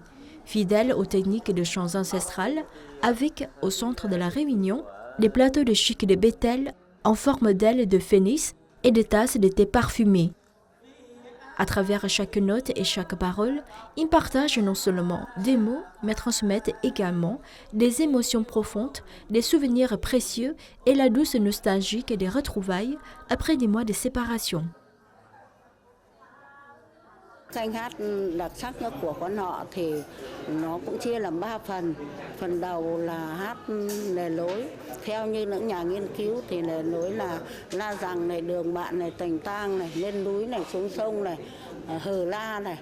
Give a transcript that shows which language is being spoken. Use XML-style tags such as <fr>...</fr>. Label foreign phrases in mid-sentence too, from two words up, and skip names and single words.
<fr>Fidèles aux techniques de chants ancestrales, avec, au centre de la réunion, des plateaux de chic de bétel en forme d'ailes de phénix et des tasses de thé parfumé. À travers chaque note et chaque parole, ils partagent non seulement des mots, mais transmettent également des émotions profondes, des souvenirs précieux et la douce nostalgie des retrouvailles après des mois de séparation.</fr> <vi>Danh hát đặc sắc nhất của Quan Họ thì nó cũng chia làm 3 phần. Phần đầu là hát lề lối. Theo như những nhà nghiên cứu thì lề lối là la rằng này, đường bạn này, Tình Tang này, lên núi này, xuống sông này, hờ la này.</vi>